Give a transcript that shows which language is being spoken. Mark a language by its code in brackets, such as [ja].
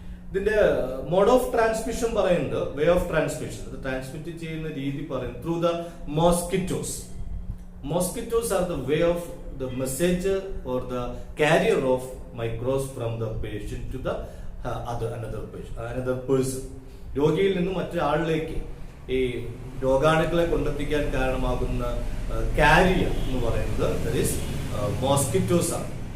[ml] ഇതിന്റെ mode of transmission പറയുന്നത്, way of transmission, ഇത് ട്രാൻസ്മിറ്റ് ചെയ്യുന്ന രീതി പറയുന്നത് through the mosquitoes. [en] Mosquitoes are the way of the messenger or the carrier of microbes from the patient to the another person. [ml] രോഗിയിൽ നിന്ന് മറ്റൊരാളിലേക്ക് ഈ രോഗാണുക്കളെ കൊണ്ടെത്തിക്കാൻ കാരണമാകുന്ന carrier എന്ന് പറയുന്നത് [en] that is mosquitoes [ml] ആണ്.